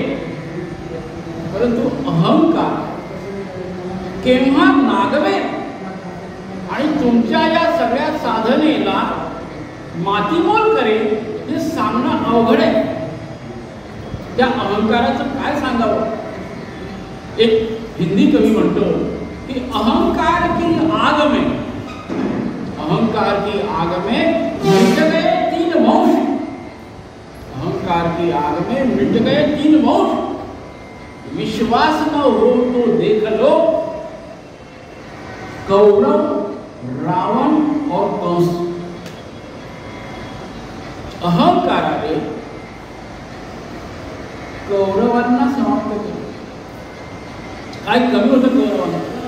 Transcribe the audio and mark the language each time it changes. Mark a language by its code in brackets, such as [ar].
[mr] परंतु अहंकार केव्हा नागवे आणि तुमच्या या सगळ्या साधनेला मातीमोल करेल हे सांगणं अवघड आहे. त्या अहंकाराचं काय सांगावं. एक हिंदी कवी म्हणतो की [hi] अहंकार की आग में, अहंकार की आग में मिट गए 3 वंश. अहंकार की आग में मिट गए 3 वंश. विश्वास न हो तो देख लो कौरव, रावण और कंस. [mr] अहंकाराने कौरवांना समाप्त केलं. काय कमी होतं कौरवांना.